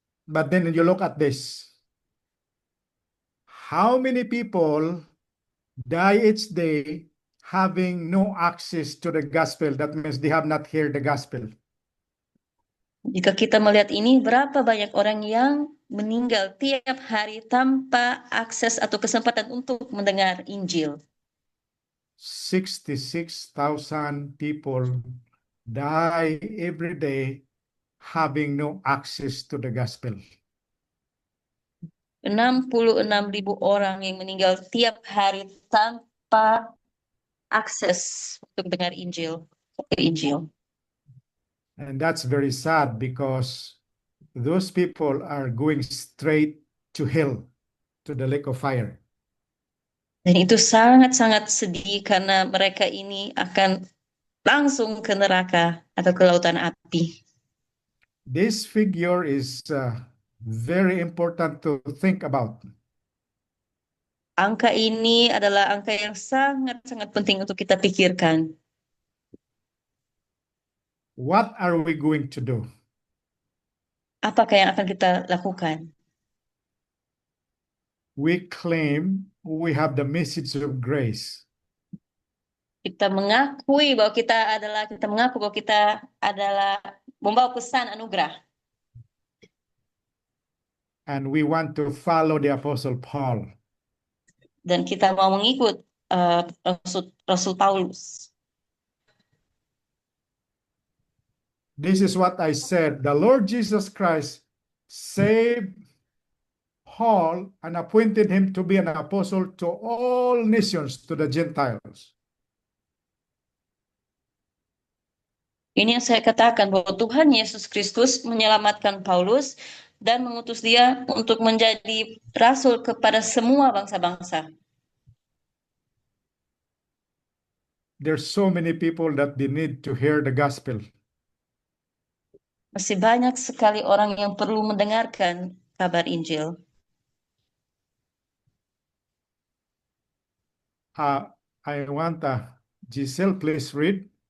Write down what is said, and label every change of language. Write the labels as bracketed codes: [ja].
[en] But then you look at this. How many people die each day having no access to the gospel? That means they have not heard the gospel. [id] Jika kita melihat ini, berapa banyak orang yang meninggal tiap hari tanpa akses atau kesempatan untuk mendengar Injil? [en] 66,000 people die every day having no access to the gospel. [id] 66.000 orang yang meninggal tiap hari tanpa akses untuk dengar Injil. [en] And that's very sad because those people are going straight to hell, to the lake of fire. [id] Dan itu sangat-sangat sedih karena mereka ini akan langsung ke neraka atau ke lautan api. [en] This figure is very important to think about. [id] Angka ini adalah angka yang sangat-sangat penting untuk kita pikirkan. [en] What are we going to do? [id] Apakah yang akan kita lakukan? [en] We claim we have the message of grace. [id] Kita mengaku bahwa kita adalah membawa pesan anugerah. [en] And we want to follow the Apostle Paul. [id] Dan kita mau mengikut Rasul Paulus. [en] This is what I said. The Lord Jesus Christ saved Paul and appointed him to be an apostle to all nations, to the Gentiles. [id] Ini yang saya katakan bahwa Tuhan Yesus Kristus menyelamatkan Paulus dan mengutus dia untuk menjadi rasul kepada semua bangsa-bangsa. [en] There's so many people that they need to hear the gospel. [id] Masih banyak sekali orang yang perlu mendengarkan kabar Injil. [en] I want Giselle, please read.